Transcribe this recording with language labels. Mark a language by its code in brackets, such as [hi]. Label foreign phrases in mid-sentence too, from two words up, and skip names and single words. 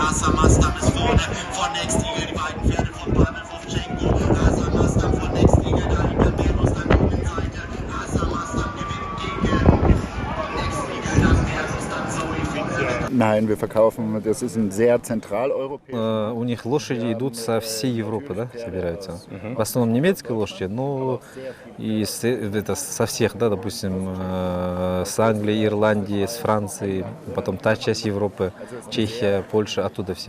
[de] Asamastam ist vorne, von Next Eagle die beiden Pferde von Pavel Vovchenko. Asamastam von Next Eagle, dahinter Merlust an der Innenseite. Asamastam gewinnt gegen Next Eagle, dann Merlust, dann Zoe von Nein, wir verkaufen, das ist ein sehr zentraleuropäischer. [ru] У них лошади идут со всей Европы, да, собираются. В основном немецкие лошади, но и это со всех, да, допустим, с Англии, Ирландии, с Франции, потом та часть Европы, Чехия, Польша, оттуда все.